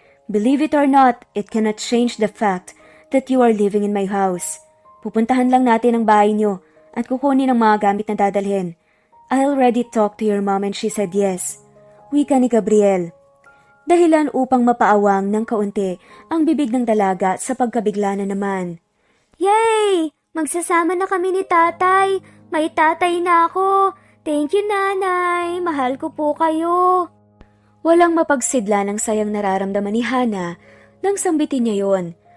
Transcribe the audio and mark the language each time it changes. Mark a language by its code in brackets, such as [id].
[en] Believe it or not, it cannot change the fact that you are living in my house. [tl] Pupuntahan lang natin ang bahay niyo at kukunin ang mga gamit na dadalhin. [en] I already talked to your mom and she said yes. [tl] Wika ni Gabriel. Dahilan upang mapaawang ng kaunti ang bibig ng dalaga sa pagkabigla na naman. Yay! Magsasama na kami ni tatay. May tatay na ako. [en] Thank you, [tl] nanay. Mahal ko po kayo. Walang mapagsidla ng sayang nararamdaman ni Hana nang sambitin niya yon.